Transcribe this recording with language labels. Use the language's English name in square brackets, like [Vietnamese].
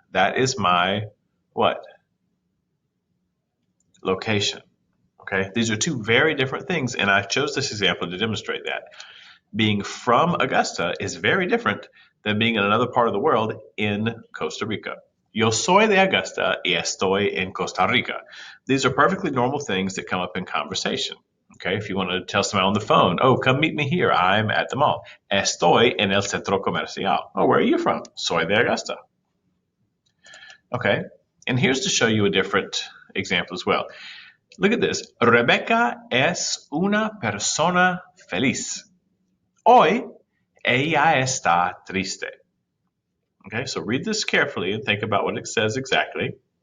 [English] That is my what? Location. Okay, these are two very different things, and I chose this example to demonstrate that. Being from Augusta is very different than being in another part of the world in Costa Rica. [Spanish] Yo soy de Augusta y estoy en Costa Rica. [English] These are perfectly normal things that come up in conversation. Okay, if you want to tell someone on the phone, oh, come meet me here, I'm at the mall. [Spanish] Estoy en el centro comercial. [English] Oh, where are you from? [Spanish] Soy de Augusta. [English] Okay, and here's to show you a different example as well. Look at this. [Spanish] Rebecca es una persona feliz. Hoy ella está triste. [English] Okay, so read this carefully and think about what it says exactly.